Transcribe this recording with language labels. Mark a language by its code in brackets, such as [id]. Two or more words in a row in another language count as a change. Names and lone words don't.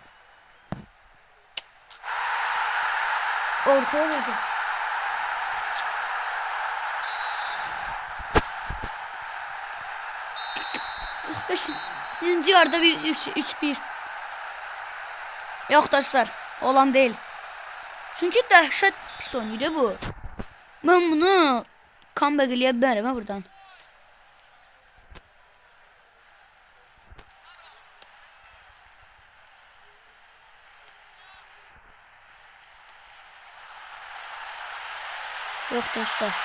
[tr] Ortaya vurdu. Birinci yarıda 3-1. Yok dostlar, olan değil. [az] Çünkü dəhşət pis oynayır bu. [tr] Ben bunu [az] comeback eləyə bilərəm buradan. [tr] Yok dostlar.